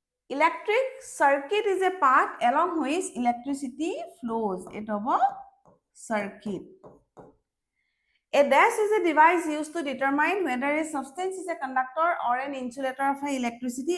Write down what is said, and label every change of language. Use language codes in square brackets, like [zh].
[en] Electric circuit is a path along which electricity flows. [as] এইটো হ'ব circuit. [en] A dash is a device used to determine whether a substance is a conductor or an insulator of electricity.